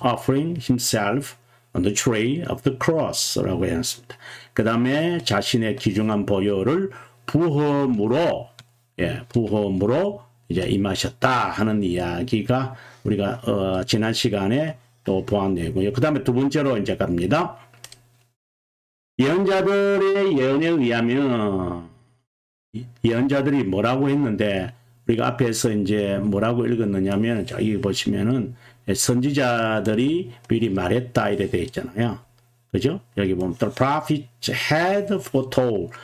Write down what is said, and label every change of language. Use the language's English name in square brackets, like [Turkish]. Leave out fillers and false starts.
[English] offering himself on the tree of the cross라고 [Korean] 해놨습니다. 그 다음에 자신의 귀중한 보혈을 부험으로 이제 임하셨다 하는 이야기가 우리가 지난 시간에 또 보았 내용이고요. 그 다음에 두 번째로 이제 갑니다. 예언자들의 예언에 의하면 예언자들이 뭐라고 했는데, 우리가 앞에서 이제 뭐라고 읽었느냐면, 여기 보시면은 선지자들이 미리 말했다 이래 되어 있잖아요. 그죠? 여기 보면 [English] the prophet had foretold.